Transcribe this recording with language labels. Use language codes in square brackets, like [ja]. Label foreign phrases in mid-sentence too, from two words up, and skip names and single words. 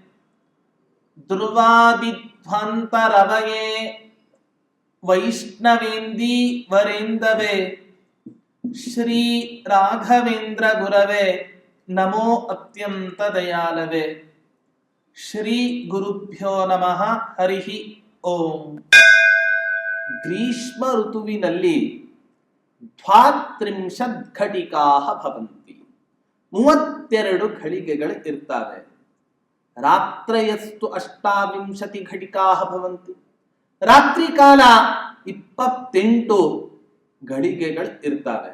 [sa] ध्रुवादिध्वान्तरवये वैष्णवेन्दी वरेन्दवे श्री राघवेन्द्र गुरवे नमो अत्यंत दयालवे. ಶ್ರೀ ಗುರುಭ್ಯೋ ನಮಃ. ಹರಿಹಿ ಓಂ. [kn] ಗ್ರೀಷ್ಮ ಋತುವಿನಲ್ಲಿ 32 [sa] ಘಟಿಕಾ ಭವಂತಿ, [kn] 32 ಘಳಿಗೆಗಳು ಇರ್ತವೆ. [sa] ರಾತ್ರಯಸ್ತು 28 ಘಟಿಕಾ ಭವಂತಿ, [kn] ರಾತ್ರಿ ಕಾಲ 28 ಘಳಿಗೆಗಳು ಇರ್ತವೆ.